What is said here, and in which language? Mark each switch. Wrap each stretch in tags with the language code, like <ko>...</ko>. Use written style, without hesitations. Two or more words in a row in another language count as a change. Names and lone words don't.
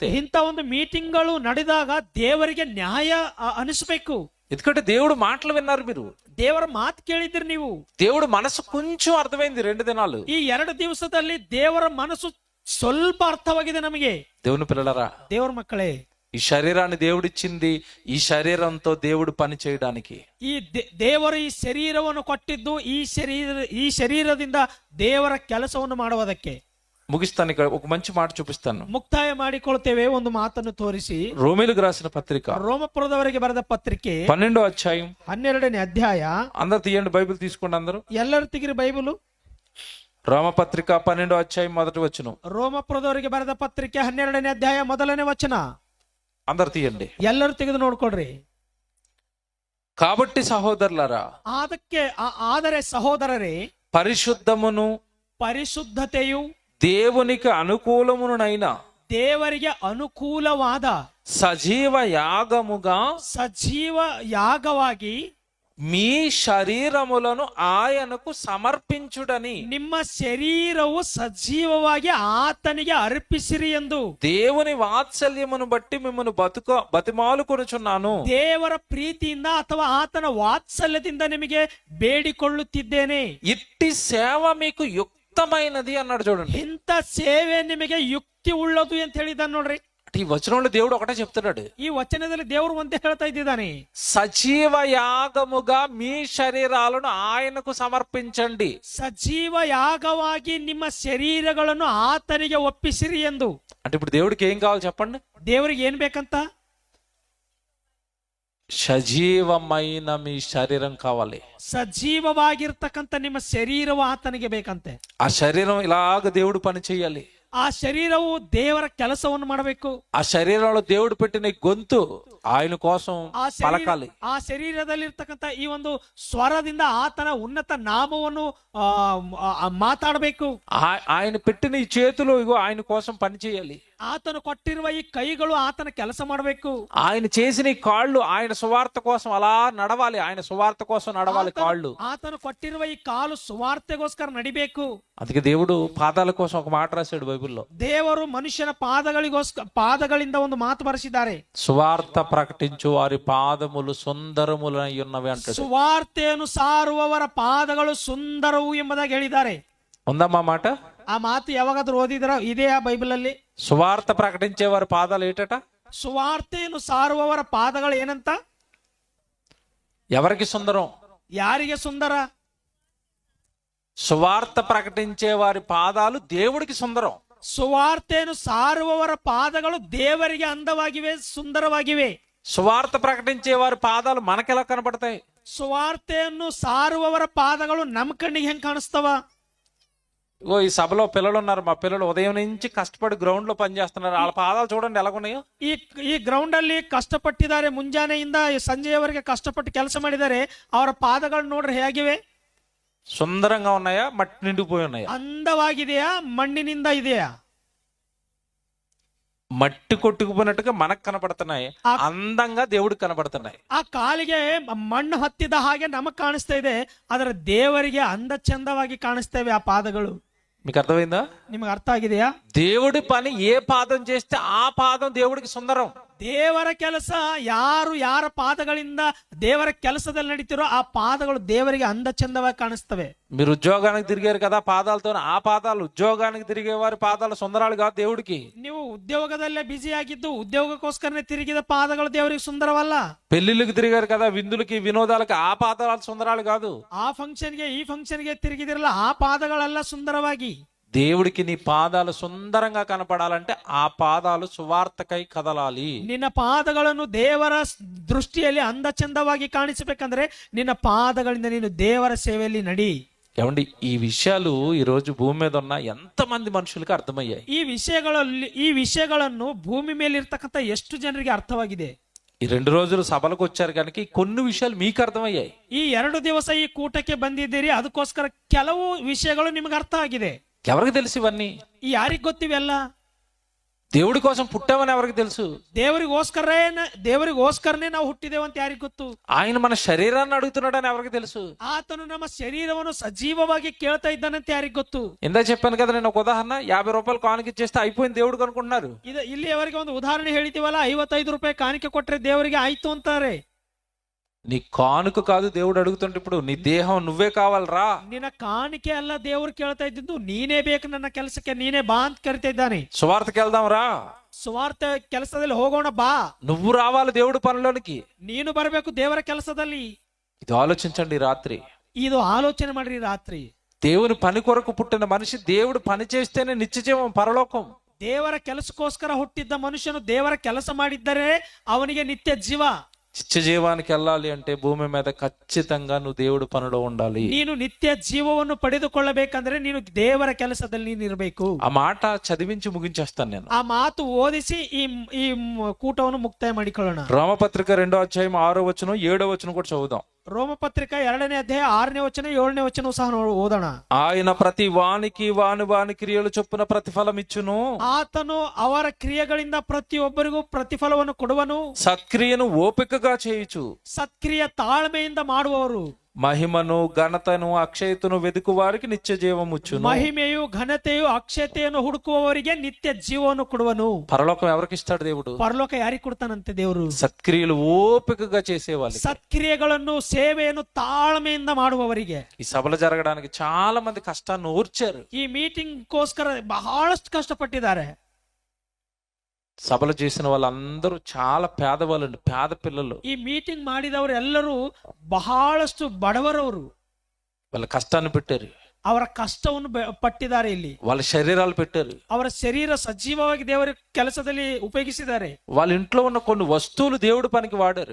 <kn>ಇಂಥ ಒಂದು ಮೀಟಿಂಗ್ಗಳು ನಡೆದಾಗ ದೇವರಿಗೆ ನ್ಯಾಯ ಅನಿಸಬೇಕು.</kn> <te>ఎందుకంటే దేవుడు మాటలు విన్నారు మీరు,</te> <kn>ದೇವರ ಮಾತು ಕೇಳಿದ್ರಿ ನೀವು.</kn> <te>దేవుడు మనసు కొంచెం అర్థమైంది 2 దినాలు.</te> <kn>ಈ 2 ದಿವಸದಲ್ಲಿ ದೇವರ ಮನಸ್ಸು ಸ್ವಲ್ಪ ಅರ್ಥವಾಗಿದೆ ನಮಗೆ.</kn> <te>దేవుని పిల్లలరా,</te> <kn>ದೇವರ ಮಕ್ಕಳೇ,</kn> <te>ఈ శరీరాన్ని దేవుడిచ్చింది ఈ శరీరంతో దేవుడు పని చేయడానికి.</te> <kn>ಈ ದೇವರು ಈ ಶರೀರವನ್ನು ಕೊಟ್ಟಿದ್ದು ಈ ಶರೀರದಿಂದ ದೇವರ ಕೆಲಸವನ್ನು ಮಾಡುವುದಕ್ಕೆ.</kn> <te>ముగిస్తాను, ఇక్కడ ఒక మంచి మాట చూపిస్తాను.</te> <kn>ಮುಕ್ತಾಯ ಮಾಡಿಕೊಳ್ತೇವೆ ಒಂದು ಮಾತನ್ನು ತೋರಿಸಿ.</kn> <te>రోమీలకు రాసిన పత్రిక</te> <kn>ರೋಮಪುರದವರಿಗೆ ಬರೆದ ಪತ್ರಿಕೆ</kn> <te>12వ అధ్యాయం</te> <kn>12ನೇ ಅಧ್ಯಾಯ.</kn> <te>అందరు తీయండి, బైబిల్ తీసుకోండి అందరూ.</te> <kn>ಎಲ್ಲರೂ ತೆಗಿರಿ ಬೈಬಲು.</kn> <te>రోమపత్రిక 12వ అధ్యాయం మొదటి వచనం.</te> <kn>ರೋಮಪುರದವರಿಗೆ ಬರೆದ ಪತ್ರಿಕೆ 12ನೇ ಅಧ್ಯಾಯ ಮೊದಲನೇ ವಚನ.</kn> <te>అందరు తీయండి,</te> <kn>ಎಲ್ಲರೂ ತೆಗೆದು ನೋಡ್ಕೊಳ್ರಿ.</kn> <te>కాబట్టి సహోదరులారా,</te> <kn>ಆದರೆ ಸಹೋದರರೇ,</kn> <te>పరిశుద్ధమును</te> <kn>ಪರಿಶುದ್ಧತೆಯು</kn> <te>దేవునికి అనుకూలమునైన</te> <kn>ದೇವರಿಗೆ ಅನುಕೂಲವಾದ</kn> <te>సజీవ</te> <kn>ಯಾಗವಾಗಿ</kn> <te>మీ శరీరములను ఆయనకు సమర్పించుడని,</te> <kn>ನಿಮ್ಮ శరీరವು సజీవವಾಗಿ ಆತನಿಗೆ ಅರ್ಪಿಸಿರಿ ಎಂದು</kn> <te>దేవుని వాత్సల్యమును బట్టి మిమ్మల్ని బతిమాలుకొనుచున్నాను.</te> <kn>ದೇವರ ಪ್ರೀತಿಯಿಂದ ಅಥವಾ ಆತನ ವಾತ್ಸಲ್ಯದಿಂದ ನಿಮಗೆ ಬೇಡಿಕೊಳ್ಳುತ್ತಿದ್ದೇನೆ.</kn> <te>ఇట్టి సేవ మీకు యుక్తమైనది అన్నాడు. చూడండి,</te> <kn>ಇಂಥ ಸೇವೆ ನಿಮಗೆ ಯುಕ್ತಿ ಉಳ್ಳದು ಅಂತ ಹೇಳಿದ್ದಾನೆ ನೋಡ್ರಿ.</kn> <te>ఈ వచనంలో దేవుడు ఒకటే చెప్తున్నాడు.</te> <kn>ಈ ವಚನದಲ್ಲಿ ದೇವರು ಒಂದೇ ಹೇಳ್ತಾ ಇದ್ದಾನೆ,</kn> <te>సజీవ యాగముగా మీ శరీరాలను ఆయనకు సమర్పించండి.</te> <kn>ಸಜೀವ ಯಾಗವಾಗಿ ನಿಮ್ಮ ಶರೀರಗಳನ್ನು ಆತನಿಗೆ ಒಪ್ಪಿಸಿರಿ ಎಂದು.</kn> <te>అంటే ఇప్పుడు దేవుడికి ఏం కావాలి చెప్పండి?</te> <kn>ದೇವರಿಗೆ ಏನ್ ಬೇಕಂತ?</kn> <te>సజీవమైన మీ శరీరం కావాలి.</te> <kn>ಸಜೀವವಾಗಿರ್ತಕ್ಕಂಥ ನಿಮ್ಮ ಶರೀರವು ಆತನಿಗೆ ಬೇಕಂತೆ.</kn> <te>ఆ శరీరం ఇలాగ దేవుడు పని చేయాలి.</te> <kn>ಆ ಶರೀರವು ದೇವರ ಕೆಲಸವನ್ನು ಮಾಡಬೇಕು.</kn> <te>ఆ శరీరంలో దేవుడు పెట్టిన గొంతు ఆయన కోసం పలకాలి.</te> <kn>ಆ ಶರೀರದಲ್ಲಿರ್ತಕ್ಕಂಥ ಈ ಒಂದು ಸ್ವರದಿಂದ ಆತನ ಉನ್ನತ ನಾಮವನ್ನು ಮಾತಾಡಬೇಕು.</kn> <te>ఆయన పెట్టిన ఈ చేతులు ఇగో ఆయన కోసం పని చేయాలి.</te> <kn>ಆತನು ಕೊಟ್ಟಿರುವ ಈ ಕೈಗಳು ಆತನ ಕೆಲಸ ಮಾಡಬೇಕು.</kn> <te>ఆయన చేసిన ఈ కాళ్ళు ఆయన సువార్త కోసం అలా నడవాలి. ఆయన సువార్త కోసం నడవాలి కాళ్ళు.</te> <kn>ಆತನು ಕೊಟ್ಟಿರುವ ಈ ಕಾಲು ಸುವಾರ್ತೆಗೋಸ್ಕರ ನಡಿಬೇಕು.</kn> <te>అందుకే దేవుడు పాదాల కోసం ఒక మాట రాశాడు బైబిల్లో.</te> <kn>ದೇವರು ಮನುಷ್ಯನ ಪಾದಗಳಿಂದ ಒಂದು ಮಾತು ಬರೆಸಿದ್ದಾರೆ.</kn> <te>సువార్త ప్రకటించు వారి పాదములు సుందరములై ఉన్నవి అంటాడు.</te> <kn>ಸುವಾರ್ತೆಯನ್ನು ಸಾರುವವರ ಪಾದಗಳು ಸುಂದರವು ಎಂಬುದಾಗಿ ಹೇಳಿದ್ದಾರೆ.</kn> <te>ఉందమ్మా మాట?</te> <kn>ಆ ಮಾತು ಯಾವಾಗಾದ್ರೂ ಓದಿದ್ರ? ಇದೆಯಾ ಬೈಬಲ್ ಅಲ್ಲಿ?</kn> <te>సువార్త ప్రకటించే వారి పాదాలు ఏటట?</te> <kn>ಸುವಾರ್ತೆಯನ್ನು ಸಾರುವವರ ಪಾದಗಳು ಏನಂತ?</kn> <te>ఎవరికి సుందరం?</te> <kn>ಯಾರಿಗೆ ಸುಂದರ?</kn> <te>సువార్త ప్రకటించే వారి పాదాలు దేవుడికి సుందరం.</te> <kn>ಸುವಾರ್ತೆಯನ್ನು ಸಾರುವವರ ಪಾದಗಳು ದೇವರಿಗೆ ಅಂದವಾಗಿವೆ, ಸುಂದರವಾಗಿವೆ.</kn> <te>సువార్త ప్రకటించే వారి పాదాలు మనకెలా కనపడతాయి?</te> <kn>ಸುವಾರ್ತೆಯನ್ನು ಸಾರುವವರ ಪಾದಗಳು ನಮ್ಮ ಕಣ್ಣಿಗೆ ಹೆಂಗ್ ಕಾಣಿಸ್ತವ?</kn> <te>ఓ ఈ సభలో పిల్లలు ఉన్నారు. మా పిల్లలు ఉదయం నుంచి కష్టపడి గ్రౌండ్ లో పనిచేస్తున్నారు. వాళ్ళ పాదాలు చూడండి ఎలాగున్నాయో.</te> <kn>ಈ ಗ್ರೌಂಡ್ ಅಲ್ಲಿ ಕಷ್ಟಪಟ್ಟಿದ್ದಾರೆ. ಮುಂಜಾನೆಯಿಂದ ಸಂಜೆಯವರೆಗೆ ಕಷ್ಟಪಟ್ಟು ಕೆಲಸ ಮಾಡಿದ್ದಾರೆ. ಅವರ ಪಾದಗಳು ನೋಡ್ರಿ ಹೇಗಿವೆ?</kn> <te>సుందరంగా ఉన్నాయా? మట్టి నిండిపోయి ఉన్నాయా?</te> <kn>ಅಂದವಾಗಿದೆಯಾ? ಮಣ್ಣಿನಿಂದ ಇದೆಯಾ?</kn> <te>మట్టి కొట్టుకుపోయినట్టుగా మనకు కనపడుతున్నాయి, అందంగా దేవుడికి కనపడుతున్నాయి.</te> <kn>ಆ ಕಾಲಿಗೆ ಮಣ್ಣು ಹತ್ತಿದ ಹಾಗೆ ನಮಗ್ ಕಾಣಿಸ್ತಾ ಇದೆ, ಆದ್ರೆ ದೇವರಿಗೆ ಅಂದ ಚಂದವಾಗಿ ಕಾಣಿಸ್ತೇವೆ ಆ ಪಾದಗಳು.</kn> <te>మీకు అర్థమైందా?</te> <kn>ನಿಮ್ಗೆ ಅರ್ಥ ಆಗಿದೆಯಾ?</kn> <te>దేవుడి పని ఏ పాదం చేస్తే ఆ పాదం దేవుడికి సుందరం.</te> <kn>ದೇವರ ಕೆಲಸ ಯಾರ ಪಾದಗಳಿಂದ ದೇವರ ಕೆಲಸದಲ್ಲಿ ನಡೀತಿರೋ ಆ ಪಾದಗಳು ದೇವರಿಗೆ ಅಂದ ಚಂದವಾಗಿ ಕಾಣಿಸ್ತವೆ.</kn> <te>మీరు ఉద్యోగానికి తిరిగారు కదా పాదాలతో, ఆ పాదాలు ఉద్యోగానికి తిరిగే వారి పాదాలు సుందరాలు కాదు దేవుడికి.</te> <kn>ನೀವು ಉದ್ಯೋಗದಲ್ಲೇ ಬ್ಯುಸಿ ಆಗಿದ್ದು ಉದ್ಯೋಗಕ್ಕೋಸ್ಕರನೇ ತಿರುಗಿದ ಪಾದಗಳು ದೇವರಿಗೆ ಸುಂದರವಲ್ಲ.</kn> <te>పెళ్లిళ్ళకి తిరిగారు కదా, విందులకి వినోదాలకి, ఆ పాదాలు సుందరాలు కాదు.</te> <kn>ಆ ಫಂಕ್ಷನ್ಗೆ ಈ ಫಂಕ್ಷನ್ಗೆ ತಿರುಗಿದಿರಲ್ಲ, ಆ ಪಾದಗಳೆಲ್ಲ ಸುಂದರವಾಗಿ.</kn> <te>దేవుడికి నీ పాదాలు సుందరంగా కనపడాలంటే ఆ పాదాలు సువార్తకై కదలాలి.</te> <kn>ನಿನ್ನ ಪಾದಗಳನ್ನು ದೇವರ ದೃಷ್ಟಿಯಲ್ಲಿ ಅಂದ ಚಂದವಾಗಿ ಕಾಣಿಸಬೇಕಂದ್ರೆ ನಿನ್ನ ಪಾದಗಳಿಂದ ನೀನು ದೇವರ ಸೇವೆಯಲ್ಲಿ ನಡಿ.</kn> <te>ఏమండి, ఈ విషయాలు ఈ రోజు భూమి మీద ఉన్న ఎంతమంది మనుషులకి అర్థమయ్యాయి?</te> <kn>ಈ ವಿಷಯಗಳನ್ನು ಭೂಮಿ ಮೇಲೆ ಇರ್ತಕ್ಕಂಥ ಎಷ್ಟು ಜನರಿಗೆ ಅರ್ಥವಾಗಿದೆ?</kn> <te>ఈ 2 రోజులు సభలకు వచ్చారు కనుక కొన్ని విషయాలు మీకు అర్థమయ్యాయి.</te> <kn>ಈ 2 ದಿವಸ ಈ ಕೂಟಕ್ಕೆ ಬಂದಿದ್ದೀರಿ, ಅದಕ್ಕೋಸ್ಕರ ಕೆಲವು ವಿಷಯಗಳು ನಿಮಗೆ ಅರ್ಥ ಆಗಿದೆ.</kn> <te>ఎవరికి తెలుసు ఇవన్నీ?</te> <kn>ಈ ಯಾರಿಗ್ ಗೊತ್ತಿವೆಲ್ಲ?</kn> <te>దేవుడి కోసం పుట్టామని ఎవరికి తెలుసు?</te> <kn>ದೇವರಿಗೋಸ್ಕರನೇ ನಾವು ಹುಟ್ಟಿದೇವೆ ಅಂತ ಯಾರಿಗ್ ಗೊತ್ತು?</kn> <te>ఆయన మన శరీరాన్ని అడుగుతున్నాడని ఎవరికి తెలుసు?</te> <kn>ಆತನು ನಮ್ಮ ಶರೀರವನ್ನು ಸಜೀವವಾಗಿ ಕೇಳ್ತಾ ಇದ್ದಾನಂತ ಯಾರಿಗ್ ಗೊತ್ತು?</kn> <te>ఇందా చెప్పాను కదా నేను ఒక ఉదాహరణ, 50 రూపాయలు కానుక ఇచ్చేస్తే అయిపోయింది దేవుడికి అనుకుంటున్నారు.</te> <kn>ಇಲ್ಲಿಯವರೆಗೆ ಒಂದು ಉದಾಹರಣೆ ಹೇಳಿದೀವಲ್ಲ, 55 ರೂಪಾಯಿ ಕಾಣಿಕೆ ಕೊಟ್ರೆ ದೇವರಿಗೆ ಆಯ್ತು ಅಂತಾರೆ.</kn> <te>నీ కానుక కాదు దేవుడు అడుగుతుంటే, ఇప్పుడు నీ దేహం నువ్వే కావాలరా.</te> <kn>ನಿನ್ನ ಕಾಣಿಕೆ ಅಲ್ಲ ದೇವರು ಕೇಳ್ತಾ ಇದ್ದಿದ್ದು, ನೀನೇ ಬೇಕು ನನ್ನ ಕೆಲಸಕ್ಕೆ, ನೀನೇ ಬಾ ಅಂತ ಕರಿತಾ ಇದ್ದಾನೆ.</kn> <te>సువార్తకి వెళ్దాం రా,</te> <kn>ಸ್ವಾರ್ಥ ಕೆಲಸದಲ್ಲಿ ಹೋಗೋಣ ಬಾ.</kn> <te>నువ్వు రావాలి దేవుడి పనిలోనికి,</te> <kn>ನೀನು ಬರಬೇಕು ದೇವರ ಕೆಲಸದಲ್ಲಿ.</kn> <te>ఇది ఆలోచించండి రాత్రి.</te> <kn>ಇದು ಆಲೋಚನೆ ಮಾಡ್ರಿ ರಾತ್ರಿ.</kn> <te>దేవుని పని కొరకు పుట్టిన మనిషి దేవుడు పని చేస్తేనే నిత్యజీవం, పరలోకం.</te> <kn>ದೇವರ ಕೆಲಸಕ್ಕೋಸ್ಕರ ಹುಟ್ಟಿದ್ದ ಮನುಷ್ಯನು ದೇವರ ಕೆಲಸ ಮಾಡಿದ್ದರೆ ಅವನಿಗೆ ನಿತ್ಯ ಜೀವ.</kn> <te>నిత్య జీవానికి వెళ్ళాలి అంటే భూమి మీద ఖచ్చితంగా నువ్వు దేవుడి పనిలో ఉండాలి.</te> <kn>ನೀನು ನಿತ್ಯ ಜೀವವನ್ನು ಪಡೆದುಕೊಳ್ಳಬೇಕಂದ್ರೆ ನೀನು ದೇವರ ಕೆಲಸದಲ್ಲಿ ನೀನು ಇರಬೇಕು.</kn> <te>ఆ మాట చదివించి ముగించేస్తాను నేను.</te> <kn>ಆ ಮಾತು ಓದಿಸಿ ಈ ಕೂಟವನ್ನು ಮುಕ್ತಾಯ ಮಾಡಿಕೊಳ್ಳೋಣ.</kn> <te>రోమపత్రిక 2వ అధ్యాయం 6వ వచనం 7వ వచనం కూడా చదువుదాం.</te> <kn>ರೋಮಪತ್ರಿಕ 2ನೇ ಅಧ್ಯಾಯ 6ನೇ ವಚನ 7ನೇ ವಚನ ಸಹ ಓದೋಣ.</kn> <te>ఆయన ప్రతి వానికి వాని క్రియలు చొప్పున ప్రతిఫలం ఇచ్చును.</te> <kn>ಆತನು ಅವರ ಕ್ರಿಯೆಗಳಿಂದ ಪ್ರತಿಯೊಬ್ಬರಿಗೂ ಪ್ರತಿಫಲವನ್ನು ಕೊಡುವನು.</kn> <te>సత్క్రియను ఓపికగా చేయుచు,</te> <kn>ಸತ್ಕ್ರಿಯೆ ತಾಳ್ಮೆಯಿಂದ ಮಾಡುವವರು.</kn> <te>మహిమను ఘనతను అక్షయతను వెతుకు వారికి నిత్య జీవముచ్చును.</te> <kn>ಮಹಿಮೆಯು ಘನತೆಯು ಅಕ್ಷತೆಯನ್ನು ಹುಡುಕುವವರಿಗೆ ನಿತ್ಯ ಜೀವವನ್ನು ಕೊಡುವನು.</kn> <te>పరలోకం ఎవరికి ఇస్తాడు దేవుడు?</te> <kn>ಪರಲೋಕ ಯಾರಿಗೆ ಕೊಡ್ತಾನಂತೆ ದೇವರು?</kn> <te>సత్క్రియలు ఓపికగా చేసేవాళ్ళు,</te> <kn>ಸತ್ಕ್ರಿಯೆಗಳನ್ನು ಸೇವೆಯನ್ನು ತಾಳ್ಮೆಯಿಂದ ಮಾಡುವವರಿಗೆ.</kn> <te>ఈ సభలు జరగడానికి చాలా మంది కష్టాన్ని ఓర్చారు.</te> <kn>ಈ ಮೀಟಿಂಗ್ ಗೋಸ್ಕರ ಬಹಳಷ್ಟು ಕಷ್ಟಪಟ್ಟಿದ್ದಾರೆ.</kn> <te>సభలు చేసిన వాళ్ళందరూ చాలా పేదవాళ్ళండి, పేద పిల్లలు.</te> <kn>ಈ ಮೀಟಿಂಗ್ ಮಾಡಿದವರು ಎಲ್ಲರೂ ಬಹಳಷ್ಟು ಬಡವರವರು.</kn> <te>వాళ్ళ కష్టాన్ని పెట్టారు,</te> <kn>ಅವರ ಕಷ್ಟವನ್ನು ಪಟ್ಟಿದ್ದಾರೆ. ಇಲ್ಲಿ</kn> <te>వాళ్ళ శరీరాలు పెట్టారు,</te> <kn>ಅವರ ಶರೀರ ಸಜೀವವಾಗಿ ದೇವರ ಕೆಲಸದಲ್ಲಿ ಉಪಯೋಗಿಸಿದ್ದಾರೆ.</kn> <te>వాళ్ళ ఇంట్లో ఉన్న కొన్ని వస్తువులు దేవుడి పనికి వాడారు.</te>